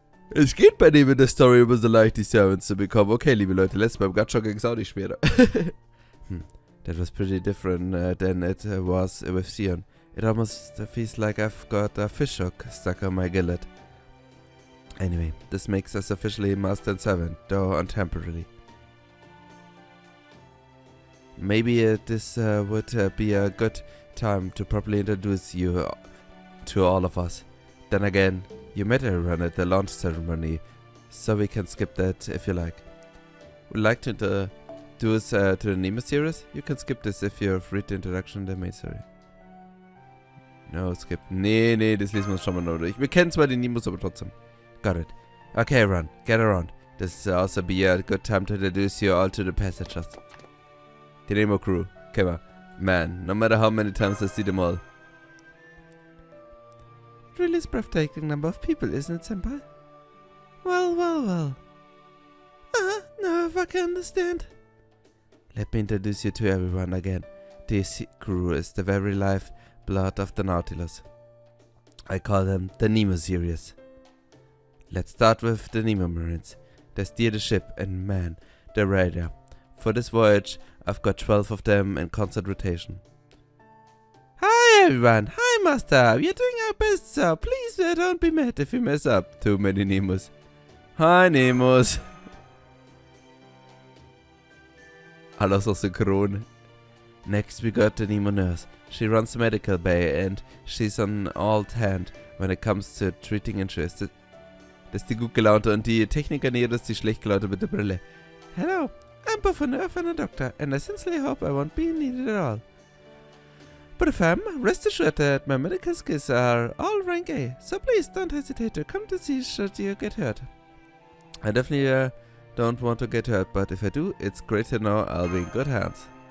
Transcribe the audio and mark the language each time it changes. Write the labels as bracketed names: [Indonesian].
[German] Es geht bei dem in der Story immer so leicht, die Servants zu bekommen. Okay, liebe Leute, letztes Mal Gatschok ging es auch nicht schwerer. [English] That was pretty different than it was with Sion. It almost feels like I've got a fish hook stuck on my gillet. Anyway, this makes us officially Master and Servant, though untemporarily. Maybe this would be a good time to properly introduce you to all of us. Then again, you met everyone at the launch ceremony, so we can skip that if you like. Would you like to introduce to the Nemo series? You can skip this if you've read the introduction in the main series. No, skip. [German] Nee, das lesen wir uns schon mal noch durch. Wir kennen zwar die Nemos, aber trotzdem. [English] Got it. Okay, run. Get around. This will also be a good time to introduce you all to the passengers. The Nemo crew. Come on. Man, no matter how many times I see them all. Really is breathtaking number of people, isn't it, Senpai? Well. Now if I can understand. Let me introduce you to everyone again. This crew is the very lifeblood of the Nautilus. I call them the Nemo series. Let's start with the Nemo Marines. They steer the ship and man the radar. For this voyage, I've got 12 of them in constant rotation. Hi everyone, hi Master, we are doing our best, so please don't be mad if we mess up. Too many Nemos. Hi Nemos. [German] Alles aus synchron. [English] Next we got the Nemo nurse. She runs the medical bay and she's on all hand when it comes to treating injuries. [German] Das ist die gut gelaunte und die Techniker näher, das ist die schlecht gelaunte mit der Brille. [English] Hello, I'm both a nurse and a doctor and I sincerely hope I won't be needed at all. But if I'm, rest assured that my medical skills are all rank A, so please don't hesitate to come to see should you get hurt. I definitely don't want to get hurt, but if I do, it's great to know I'll be in good hands.